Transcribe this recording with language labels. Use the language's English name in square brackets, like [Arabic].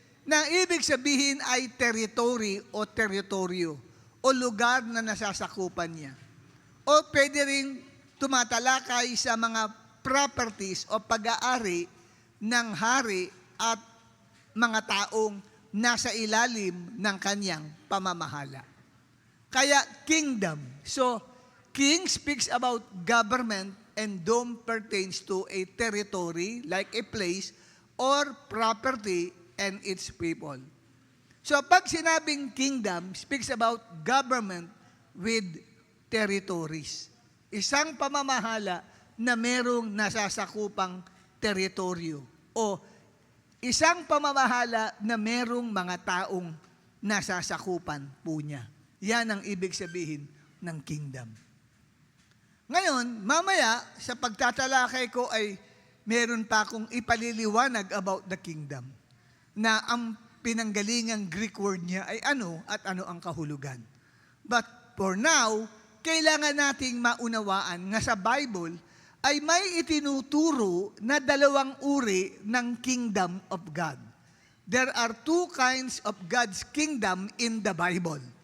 [Filipino] Na ibig sabihin ay territory o teritoryo o lugar na nasasakupan niya. O pwede rin tumatalakay sa mga properties o pag-aari ng hari at mga taong nasa ilalim ng kanyang pamamahala. Kaya kingdom. [English] So, king speaks about government and dome pertains to a territory like a place or property and its people. So, [Filipino] pag sinabing [English] kingdom, speaks about government with territories. [Filipino] Isang pamamahala na merong nasasakupang teritoryo o isang pamamahala na merong mga taong nasasakupan po niya. Yan ang ibig sabihin ng kingdom. Ngayon, mamaya, sa pagtatalakay ko ay meron pa akong ipaliliwanag about the kingdom na ang pinanggalingang Greek word niya ay ano at ano ang kahulugan. [English] But for now, [Filipino] kailangan nating maunawaan nga sa Bible ay may itinuturo na dalawang uri ng kingdom of God. [English] There are two kinds of God's kingdom in the Bible.